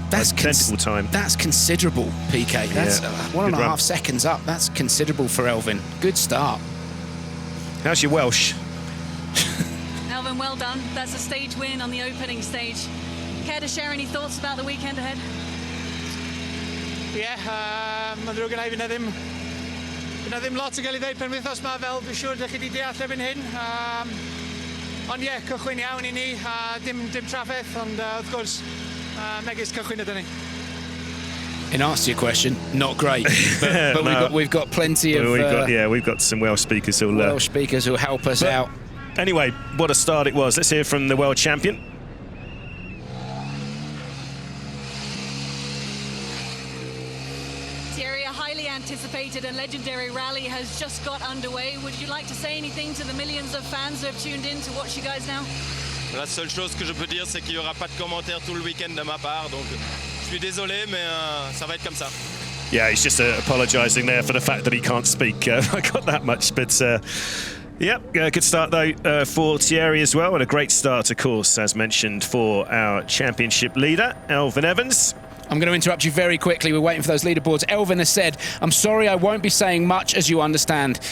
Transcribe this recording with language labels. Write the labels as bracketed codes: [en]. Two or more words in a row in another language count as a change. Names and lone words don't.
[en] That's identical time. That's considerable, PK. That's 1.5 seconds up. That's considerable for Elfyn. Good start. How's your Welsh? Elfyn, well done. That's a stage win on the opening stage. Care to share any thoughts about the weekend ahead? [cy] Mae'n ddrwg yn fydd na ddim lot o gael ei ddeud penwythnos yma, fel dwi'n siŵr ydych chi wedi deall erbyn hyn. Ond cychwyn iawn I ni, dim trafferth, ond wrth gwrs, megis cychwyn ydyn ni. [en] In answer to your question, not great, but no. we've got plenty of we've got some Welsh speakers who'll help us out. Anyway, what a start it was. Let's hear from the world champion. Thierry, a highly anticipated and legendary rally has just got underway. Would you like to say anything to the millions of fans who have tuned in to watch you guys now? [fr] La seule chose que je peux dire, c'est qu'il n'y aura pas de commentaires tout le week-end de ma part, donc je suis désolé, mais ça va être comme ça. [en] Yeah, he's just apologising there for the fact that he can't speak. I got that much, but good start though for Thierry as well, and a great start, of course, as mentioned, for our championship leader, Elfyn Evans. I'm going to interrupt you very quickly. We're waiting for those leaderboards. Elfyn has said, I'm sorry I won't be saying much, as you understand.